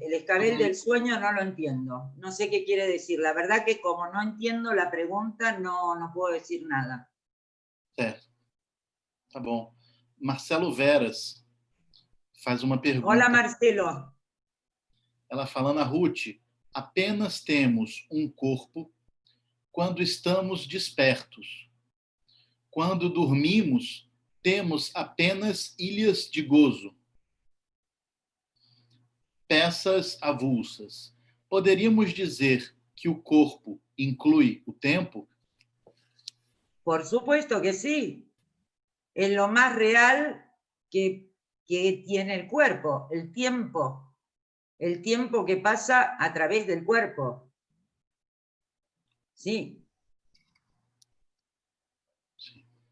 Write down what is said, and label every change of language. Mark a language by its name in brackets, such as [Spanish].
[Spanish] El escabel del sueño no lo entiendo. No sé qué quiere decir. La verdad que como no entiendo la pregunta, no puedo decir nada. [Portuguese] Certo. Tá bom. Marcelo Veras faz uma pergunta. [Spanish] Hola, Marcelo. [Portuguese] Ela fala, Ana Ruth, apenas temos um corpo quando estamos despertos. Quando dormimos, temos apenas ilhas de gozo. Peças avulsas. Poderíamos dizer que o corpo inclui o tempo? [Spanish] Por supuesto que sí. Es lo más real que tiene el cuerpo, el tiempo que pasa a través del cuerpo. Sí. [Portuguese] Sim.